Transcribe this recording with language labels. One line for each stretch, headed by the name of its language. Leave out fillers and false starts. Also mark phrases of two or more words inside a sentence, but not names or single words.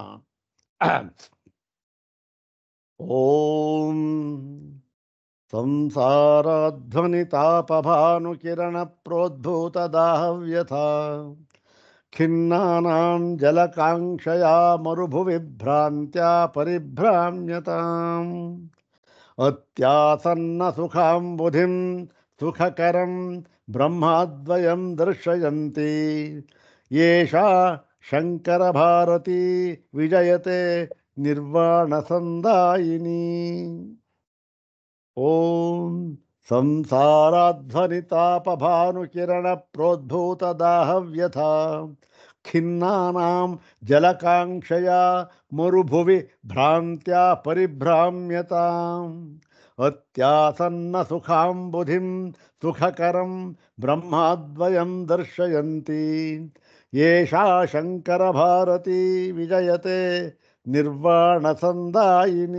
Sanskrit: ॐ संसाराध्वनितापभानुकिरणप्रोद्भूतदाहव्यथा खिन्नानां जलकाङ्क्षया मरुभुविभ्रान्त्या परिभ्राम्यताम् अत्यासन्नसुखाम्बुधिं सुखकरं ब्रह्माद्वयं दर्शयन्ति येषा शङ्करभारती विजयते ನಿರ್ವಾಣಸಂದಾಯಿನಿ. ಓಂ ಸಂಸಾರಾಧ್ವನಿತಾಪಭಾನುಕಿರಣ ಪ್ರೋದ್ಭೂತದಾಹವ್ಯಥಾ ಖಿನ್ನಾನಾಂ ಜಲಕಾಂಕ್ಷಯ ಮರುಭುವಿ ಭ್ರಾಂತ್ಯಾ ಪರಿಭ್ರಾಮ್ಯತಾಂ ಅತ್ಯಾಸನ್ನ ಸುಖಾಂಬುಧಿಂ ಸುಖಕರಂ ಬ್ರಹ್ಮಾದ್ವಯಂ ದರ್ಶಯಂತಿ ಏಷಾ ಶಂಕರ ಭಾರತಿ ವಿಜಯತೆ ನಿರ್ವಾಣಸಂದಾಯಿನಿ.